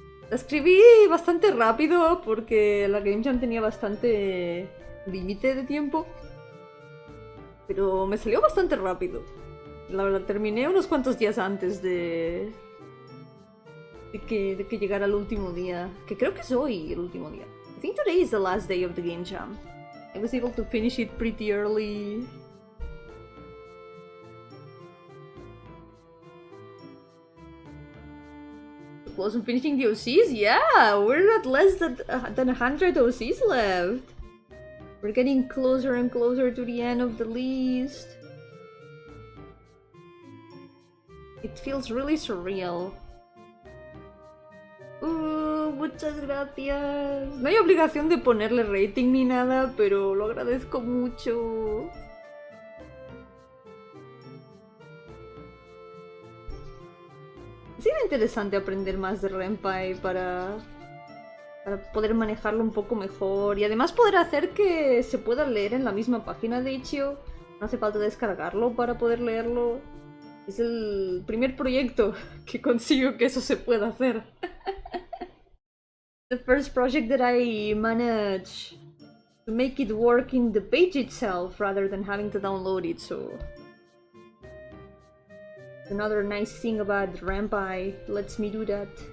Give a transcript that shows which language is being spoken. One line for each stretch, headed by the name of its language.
Spanish: La escribí bastante rápido porque la Game Jam tenía bastante límite de tiempo. Pero me salió bastante rápido. La verdad, terminé unos cuantos días antes de que llegara el último día. Que creo que es hoy el último día.
English: I think today is the last day of the Game Jam. I was able to finish it pretty early. Close on finishing the OCs? Yeah, we're at less than 100 OCs left. We're getting closer and closer to the end of the list. It feels really surreal.
Spanish: Muchas gracias. No hay obligación de ponerle rating ni nada, pero lo agradezco mucho. Sería interesante aprender más de Renpai para poder manejarlo un poco mejor y además poder hacer que se pueda leer en la misma página de itch.io. No hace falta descargarlo para poder leerlo. Es el primer proyecto que consigo que eso se pueda hacer.
English: the first project that I managed to make it work in the page itself rather than having to download it, so another nice thing about Rampai lets me do that.